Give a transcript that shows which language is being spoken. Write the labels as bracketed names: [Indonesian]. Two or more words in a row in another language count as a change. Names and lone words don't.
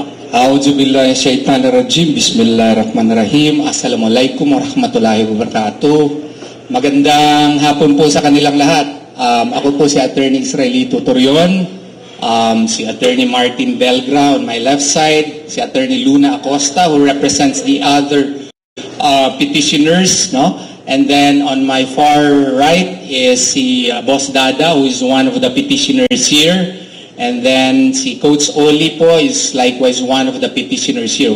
[Arabic] أعوذ بالله من الشيطان الرجيم. بسم الله الرحمن الرحيم. السلام عليكم ورحمة الله وبركاته. [Filipino] Magandang hapon po sa kanilang lahat. Ako po si Attorney Israelito Torion, si Attorney Martin Belgra [English] on my left side, [Filipino] si Attorney Luna Acosta [English] who represents the other petitioners, [Filipino] no? [English] And then on my far right is si Boss Dada, who is one of the petitioners here. And then si Coach Oli po is likewise one of the petitioners here.